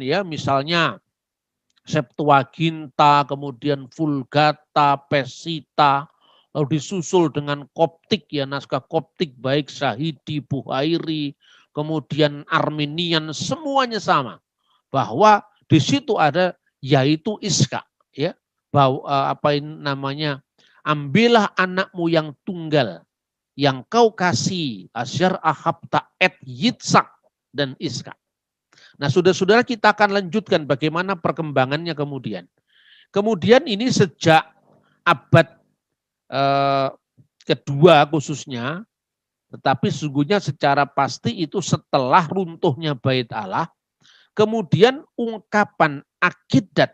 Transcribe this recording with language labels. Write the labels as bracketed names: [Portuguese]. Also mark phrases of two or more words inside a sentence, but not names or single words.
[Indonesian] ya, misalnya Septuaginta, kemudian Vulgata, Pesita, lalu disusul dengan Koptik ya, naskah Koptik baik Syahidi, Buhairi, kemudian Armenian, semuanya sama, bahwa di situ ada yaitu Ishak ya, bahwa ambillah anakmu yang tunggal yang kau kasih, [Hebrew] אשר אהבת את יצחק, [Indonesian] dan Ishak. Nah, saudara-saudara, kita akan lanjutkan bagaimana perkembangannya kemudian. Kemudian ini sejak abad kedua khususnya, tetapi sesungguhnya secara pasti itu setelah runtuhnya Bait Allah, kemudian ungkapan akidat,